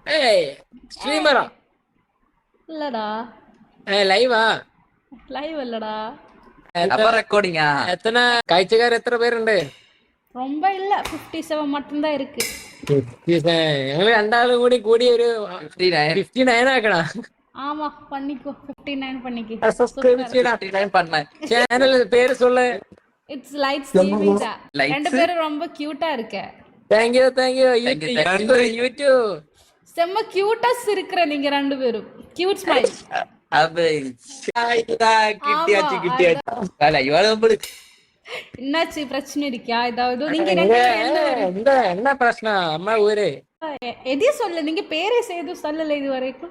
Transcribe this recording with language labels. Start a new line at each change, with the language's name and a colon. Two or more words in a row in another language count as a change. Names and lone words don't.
Malayalam: സ്ട്രീമറാ?
Tamil: இல்லடா.
Malayalam: ലൈവാ?
Tamil: லைவ் இல்லடா. ரெக்கார்டிங்கா?
Malayalam: എത്ര കാഴ്ചക്കാർ എത്ര പേരുണ്ട്?
Tamil: ரொம்ப இல்ல, 57 மட்டும்தான் இருக்கு.
Malayalam: ഞങ്ങള് രണ്ടാളും കൂടി ഒരു 59 ആക്കണ.
Tamil: ஆமா, பண்ணிக்கோ. 59 பண்ணிக்கோ.
Malayalam: സബ്സ്ക്രൈബ് ചെയ്യടാ.
Tamil: 59 பண்ணேன்.
Malayalam: ചാനൽ പേര് சொல்லு.
Tamil: இட்ஸ் லைட்ஸ் டிவிடா. ரெண்டு பேரும் ரொம்ப கியூட்டா இருக்க.
English: Thank you YouTube.
Tamil: செம்ம கியூட்டஸ் இருக்கிற நீங்க ரெண்டு பேரும்.
English: cute smile.
Tamil: என்னாச்சு, பிரச்சனை இருக்கா ஏதாவது? நீங்க என்ன பிரச்சனை அம்மா ஊரு? எதையும் சொல்ல, நீங்க பேரே செய்து சொல்லல இது வரைக்கும்.